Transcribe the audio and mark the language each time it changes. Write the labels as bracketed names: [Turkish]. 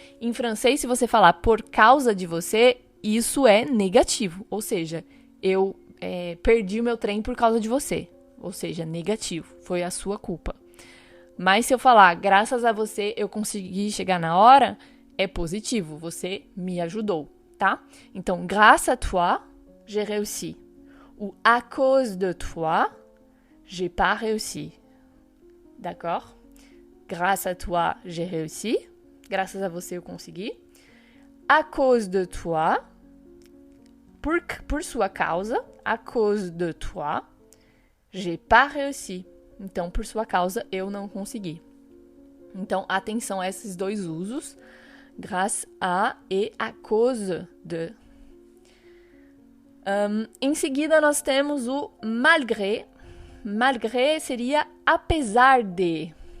[Portuguese] Em francês, se você falar por causa de você, isso é negativo. Ou seja, eu perdi o meu trem por causa de você. Ou seja, negativo. Foi a sua culpa. Mas se eu falar, graças a você eu consegui chegar na hora, é positivo. Você me ajudou, tá? [French] Então, grâce à toi, j'ai réussi. Ou à cause de toi, j'ai pas réussi. D'accord? Grâce à toi, j'ai réussi. [Portuguese] Graças a você eu consegui. [French] à cause de toi, [Portuguese] por sua causa, [French] à cause de toi, j'ai pas réussi. [Portuguese] Então, por sua causa, eu não consegui. Então, atenção a esses dois usos, grâce à et à cause de. Em seguida, nós temos o malgré. Malgré seria apesar de.